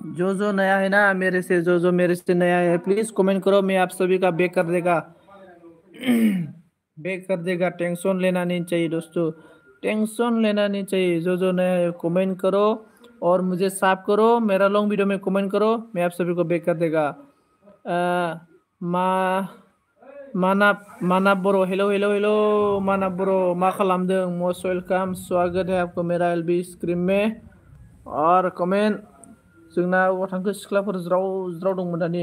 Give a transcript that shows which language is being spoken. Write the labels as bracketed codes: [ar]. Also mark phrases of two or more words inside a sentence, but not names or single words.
[hi] जो नया है ना मेरे से, जो मेरे से नया है, प्लीज कमेंट करो, मैं आप सभी का बैक कर देगा। बैक कर देगा, टेंशन लेना नहीं चाहिए दोस्तों, टेंशन लेना नहीं चाहिए। जो नया है कमेंट करो और मुझे साफ करो, मेरा [en] long video [hi] में कमेंट करो, मैं आप सभी को बैक कर देगा। [brx] मा माना ब्रो, हेलो हेलो हेलो माना ब्रो, मा खालामदों? [en] most welcome, [hi] स्वागत है आपको मेरा [en] LB stream [hi] में। और कमेंट, [brx] जोंना थांखो सिख्लाफोर ज्राव ज्राव दंमोन दानि।